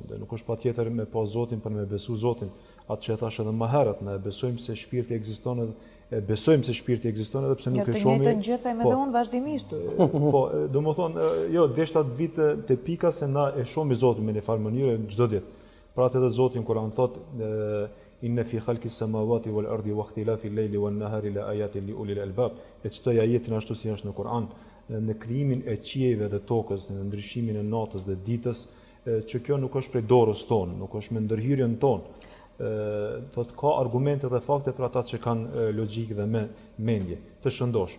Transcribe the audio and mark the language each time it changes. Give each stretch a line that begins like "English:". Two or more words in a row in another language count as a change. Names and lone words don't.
Albanian: Dhe nuk është patjetër me pas Zotin për me besu Zotin. Atë që e thash edhe më herët, ne besojmë se shpirti ekziston edhe pse nuk e shohim. Të njëjtën gjë them edhe unë vazhdimisht. Po, domethënë, jo, deshta të vite te pika se na e shohim Zotin me një farë mënyre çdo ditë. Pra atë edhe Zoti në Kur'an thotë
Arabic: إن في خلق السماوات والأرض واختلاف الليل والنهار لآيات لأولي الألباب.
Albanian: E çtoj ajetin ashtu si është në Kur'an, në krijimin e qiejve dhe tokës, në ndryshimin e natës dhe ditës, që kjo nuk është prej dorës tonë, nuk është me ndërhyrjen tonë. Thotë ka argumente dhe fakte për ata që kanë logjikë dhe mendje të shëndosh.